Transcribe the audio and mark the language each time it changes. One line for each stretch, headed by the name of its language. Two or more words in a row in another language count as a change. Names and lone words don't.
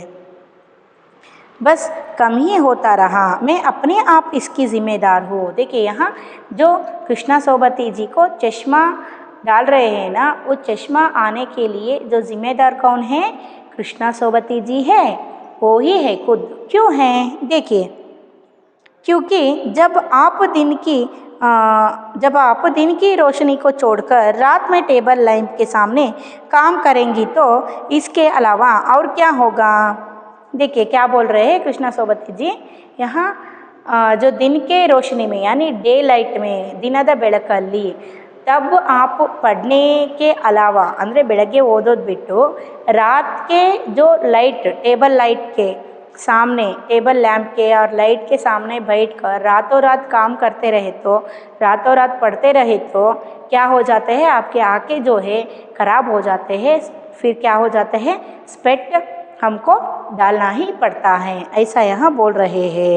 Hindi: बस कम ही होता रहा, मैं अपने आप इसकी ज़िम्मेदार हूँ। देखिए, यहाँ जो कृष्णा सोबती जी को चश्मा डाल रहे हैं ना, वो चश्मा आने के लिए जो ज़िम्मेदार कौन है, कृष्णा सोबती जी है, वो ही है खुद। क्यों है, देखिए, क्योंकि जब आप दिन की रोशनी को छोड़कर रात में
English: table lamp
Hindi: के सामने काम करेंगी तो इसके अलावा और क्या होगा। देखिए, क्या बोल रहे हैं कृष्णा सोबती जी, यहाँ जो दिन के रोशनी में, यानी
English: day light
Hindi: में,
Kannada: ದಿನದ ಬೆಳಕಲ್ಲಿ तब
Hindi: आप पढ़ने के अलावा,
Kannada: ಅಂದರೆ ಬೆಳಗ್ಗೆ ಓದೋದು ಬಿಟ್ಟು
Hindi: रात के जो लाइट,
English: table light
Hindi: के सामने,
English: table lamp
Hindi: के और लाइट के सामने बैठकर रातों रात काम करते रहे तो, रातों रात पढ़ते रहे तो क्या हो जाते हैं, आपके आँखें जो है ख़राब हो जाते हैं, फिर क्या हो जाते हैं, स्पेट हमको डालना ही पड़ता है, ऐसा यहाँ बोल रहे हैं।